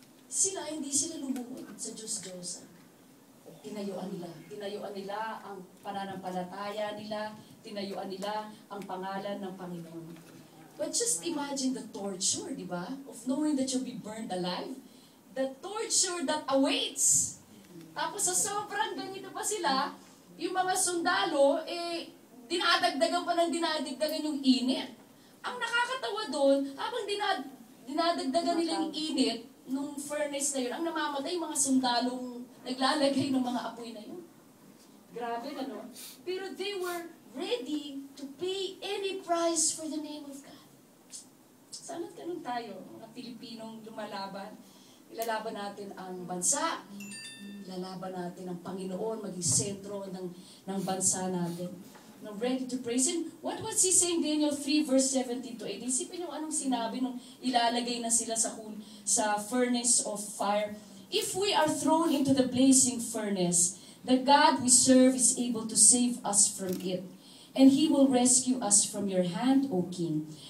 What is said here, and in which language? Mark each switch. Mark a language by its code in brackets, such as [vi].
[tl] Hindi sila lumuhod sa Diyos-Diyosan. Tinayuan nila ang pananampalataya nila, tinayuan nila ang pangalan ng Panginoon. [en] But just imagine the torture, [tl] di ba? [en] Of knowing that you'll be burned alive. The torture that awaits. [tl] Tapos sa sobrang ganito pa sila, yung mga sundalo, dinadagdagan pa ng dinadagdagan yung init. Ang nakakatawa doon, habang dinadagdagan nila yung init, nung furnace na yun, ang namamatay mga sundalong naglalagay ng mga apoy na yun. Grabe, ano? [en] Pero they were ready to pay any price for the name of God. [tl] Sana't ganun tayo, mga Pilipinong lumalaban. Ilalaban natin ang bansa, ilalaban natin ang Panginoon, maging sentro ng bansa natin. [en] Now, ready to praise Him. What was He saying, Daniel 3 verse 17 to 18? [tl] Isipin nyo anong sinabi nung ilalagay na sila sa [en] furnace of fire. If we are thrown into the blazing furnace, the God we serve is able to save us from it. And He will rescue us from your hand, O King.